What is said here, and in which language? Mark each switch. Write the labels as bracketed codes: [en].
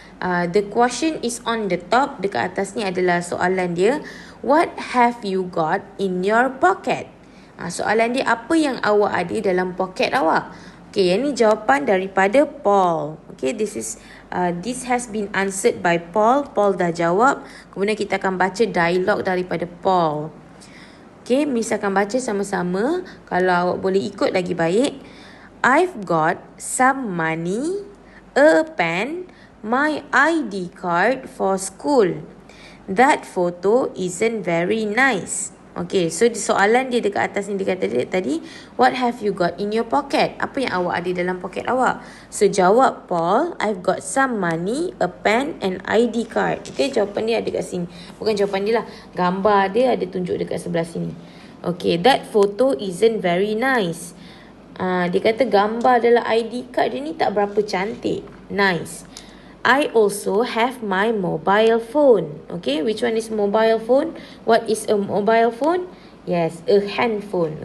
[en] The question is on the top. [ms] Dekat atas ni adalah soalan dia. [en] What have you got in your pocket? [ms] Soalan dia, apa yang awak ada dalam poket awak? Okay, yang ni jawapan daripada Paul. [en] Okay, this has been answered by Paul. [ms] Paul dah jawab. Kemudian kita akan baca dialog daripada Paul. Okay, Miss akan baca sama-sama. Kalau awak boleh ikut lagi baik. [en] I've got some money, a pen, my ID card for school. That photo isn't very nice. [ms] Okay, so soalan dia dekat atas ni dia kata tadi, [en] what have you got in your pocket? [ms] Apa yang awak ada dalam poket awak? [en] So [ms] jawab [en] Paul, I've got some money, a pen and ID card. [ms] Okay, jawapan dia ada kat sini. Bukan jawapan dia lah, gambar dia ada tunjuk dekat sebelah sini. Okay, [en] that photo isn't very nice. [ms] Dia kata gambar dalam ID card dia ni tak berapa cantik. Nice. [en] I also have my mobile phone. Okay, which one is mobile phone? What is a mobile phone? Yes, a handphone.